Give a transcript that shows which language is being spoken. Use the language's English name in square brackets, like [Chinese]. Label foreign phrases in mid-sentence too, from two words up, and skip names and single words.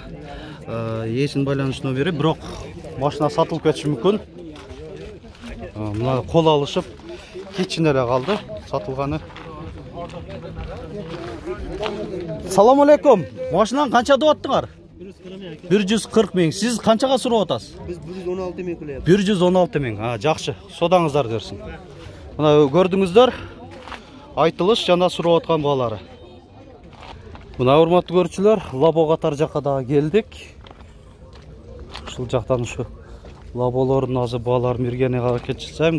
[Kyrgyz] Эсин байланыш номери, бирок машина сатылып кетиши мүмкүн. Мына кол алышып кичине эле калды сатылганы. Салам алейкум. Машинаны канча деп аттыңар? 140 миң. Сиз канчага сурап атасыз? [Uzbek] Biz 116 ming qilyapmiz. [Kyrgyz] 116 миң. Жакшы. Содаңыздар берсин. Мына көрдүңүздөр. Айтылыш жана сурап аткан баалары. Мына урматтуу көрүүчүлөр, Лабо катар жакка да келдик. Ушул жактан ушу лаболордун азыр бааларын бергени аракет жасайм.